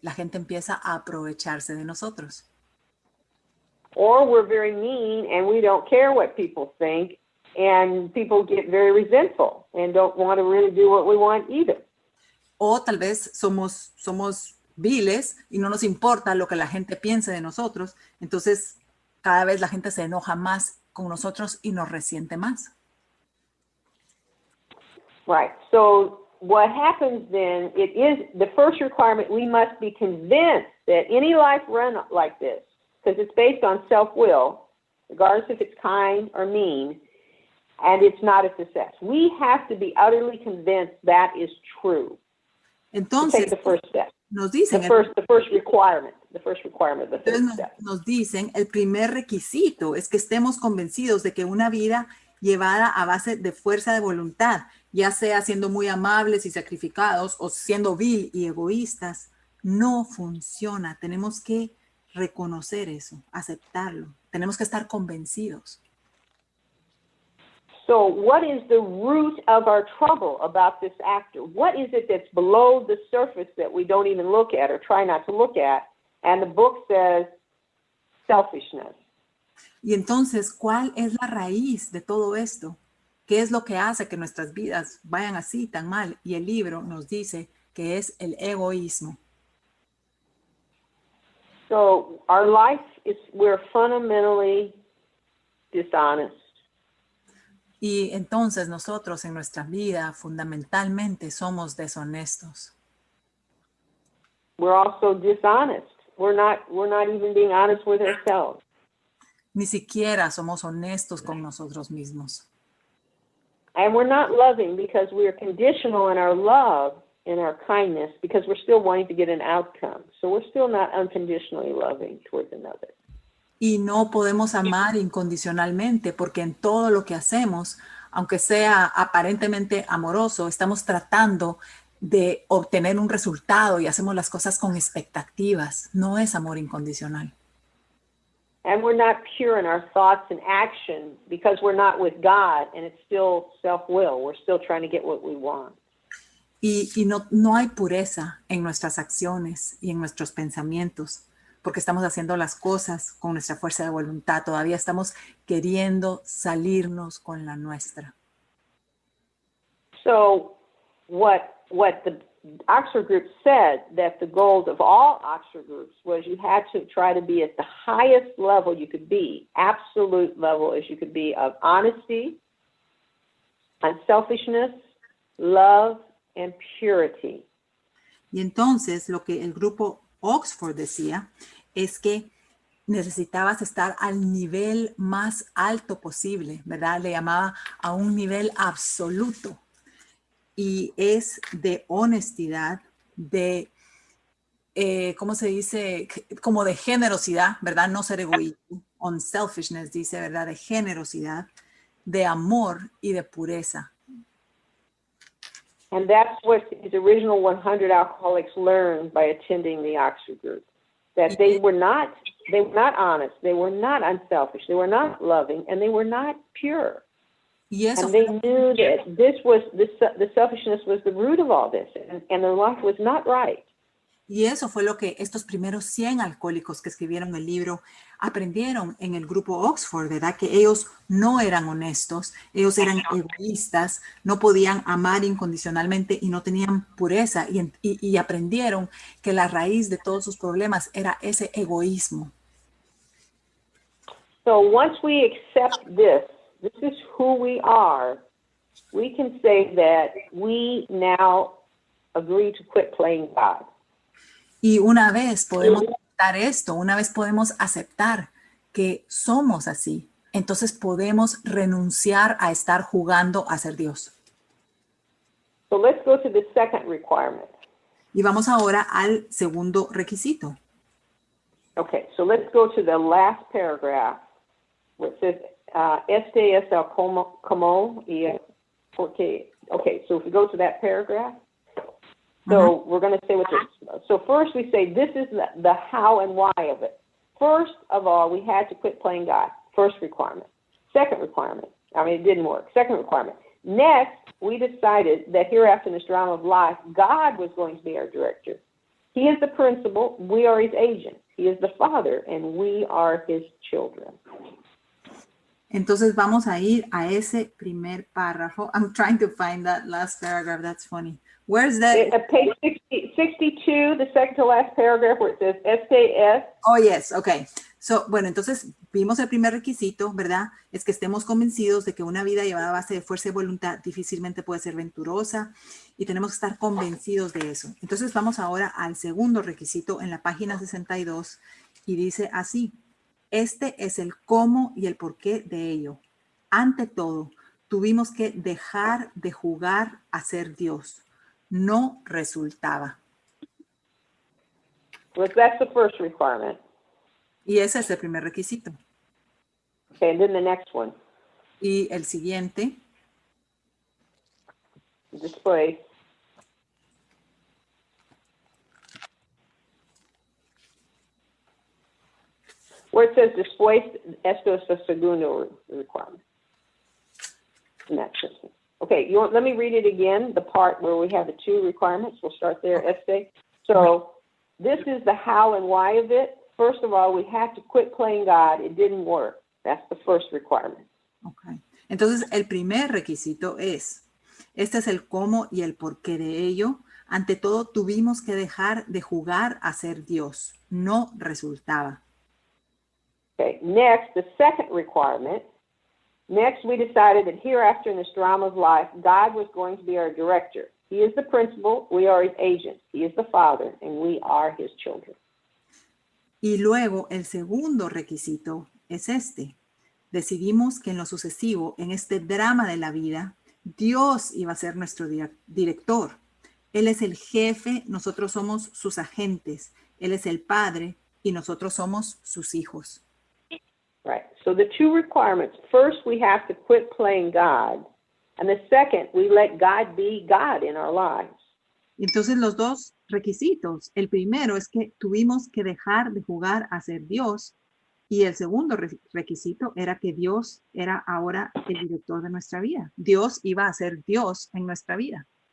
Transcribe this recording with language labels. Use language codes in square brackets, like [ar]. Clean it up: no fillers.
[es] La gente empieza a aprovecharse de nosotros. [en] Or we're very mean and we don't care what people think, and people get very resentful and don't want to really do what we want either. [es] O tal vez somos viles y no nos importa lo que la gente piense de nosotros, entonces cada vez la gente se enoja más con nosotros y nos resiente más. [en] Right. So what happens then, it is the first requirement, we must be convinced that any life run like this, because it's based on self-will, regardless if it's kind or mean, and it's not a success. We have to be utterly convinced that is true. [es] Entonces, [en] take the first step. [es] Nos dicen, [en] the first requirement, the third step. [es] Nos dicen, el primer requisito es que estemos convencidos de que una vida llevada a base de fuerza de voluntad, ya sea siendo muy amables y sacrificados o siendo vil y egoístas, no funciona. Tenemos que reconocer eso, aceptarlo. Tenemos que estar convencidos. [en] So what is the root of our trouble about this actor? What is it that's below the surface that we don't even look at or try not to look at? And the book says selfishness. [es] Y entonces, ¿cuál es la raíz de todo esto? ¿Qué es lo que hace que nuestras vidas vayan así tan mal? Y el libro nos dice que es el egoísmo. [en] So our life is, we're fundamentally dishonest. [es] Y entonces nosotros en nuestra vida fundamentalmente somos deshonestos. [en] We're also dishonest. We're not even being honest with ourselves. [es] Ni siquiera somos honestos con nosotros mismos. [en] And we're not loving because we are conditional in our love, in our kindness, because we're still wanting to get an outcome. So we're still not unconditionally loving towards another. [es] Y no podemos amar incondicionalmente porque en todo lo que hacemos, aunque sea aparentemente amoroso, estamos tratando de obtener un resultado y hacemos las cosas con expectativas. No es amor incondicional. [en] And we're not pure in our thoughts and action because we're not with God and it's still self-will. We're still trying to get what we want. [es] Y no hay pureza en nuestras acciones y en nuestros pensamientos porque estamos haciendo las cosas con nuestra fuerza de voluntad. Todavía estamos queriendo salirnos con la nuestra. [en] So what the Oxford group said that the goal of all Oxford groups was you had to try to be at the highest level you could be, absolute level as you could be of honesty, unselfishness, love, and purity. [es] Y entonces lo que el grupo Oxford decía es que necesitabas estar al nivel más alto posible, ¿verdad? Le llamaba a un nivel absoluto. Y es de honestidad, de, ¿cómo se dice? Como de generosidad, ¿verdad? No ser egoísta. Unselfishness, dice, ¿verdad? De generosidad, de amor y de pureza. [en] And that's what his original 100 alcoholics learned by attending the Oxford group. That they were not honest, they were not unselfish, they were not loving, and they were not pure. [es] Y eso [en] and they knew that the selfishness was the root of all this, and their life was not right. [es] Y eso fue lo que estos primeros 100 alcohólicos que escribieron el libro aprendieron en el grupo Oxford, ¿verdad? Que ellos no eran honestos, ellos eran egoístas, no podían amar incondicionalmente y no tenían pureza. Y aprendieron que la raíz de todos sus problemas era ese egoísmo. [en] So once we accept this, this is who we are, we can say that we now agree to quit playing God. [es] Y una vez podemos aceptar esto, una vez podemos aceptar que somos así, entonces podemos renunciar a estar jugando a ser Dios. [en] So let's go to the second requirement. [es] Y vamos ahora al segundo requisito. [en] Okay, so let's go to the last paragraph where it says, [es] este es el como y porque. [en] Okay, so if we go to that paragraph, so we're going to say what this. So first we say this is the how and why of it. First of all, we had to quit playing God. First requirement. Second requirement. I mean, it didn't work. Second requirement. Next, we decided that hereafter in this drama of life, God was going to be our director. He is the principal. We are his agent. He is the father, and we are his children. [es] Entonces vamos a ir a ese primer párrafo. [en] I'm trying to find that last paragraph. That's funny. Where's that? Page 62, the second to last paragraph where it says SKS. Oh, yes. Okay. [es] So, bueno, entonces vimos el primer requisito, ¿verdad? Es que estemos convencidos de que una vida llevada a base de fuerza y voluntad difícilmente puede ser venturosa y tenemos que estar convencidos de eso. Entonces vamos ahora al segundo requisito en la página 62 y dice así: este es el cómo y el porqué de ello. Ante todo, tuvimos que dejar de jugar a ser Dios. No resultaba. [en] Well, that's the first requirement. [es] Y ese es el primer requisito. [en] Okay, and then the next one. [es] Y el siguiente. [en] Display. Where it says [es] después, esto es el segundo requirement. [en] In that system. Okay, let me read it again, the part where we have the two requirements. We'll start there, este. So this is the how and why of it. First of all, we had to quit playing God. It didn't work. That's the first requirement. Okay. [es] Entonces, el primer requisito es, este es el cómo y el porqué de ello. Ante todo, tuvimos que dejar de jugar a ser Dios. No resultaba. [en] Okay, next, the second requirement. Next, we decided that hereafter in this drama of life, God was going to be our director. He is the principal, we are his agents. He is the father, and we are his children. [es] Y luego, el segundo requisito es este. Decidimos que en lo sucesivo, en este drama de la vida, Dios iba a ser nuestro director. Él es el jefe, nosotros somos sus agentes. Él es el padre y nosotros somos sus hijos. [en] Right. So the two requirements, first we have to quit playing God, and the second, we let God be God in our lives. [es] Entonces los dos requisitos, el primero es que tuvimos que dejar de jugar a ser Dios y el segundo requisito era que Dios era ahora el director de nuestra vida. Dios iba a ser Dios en nuestra vida.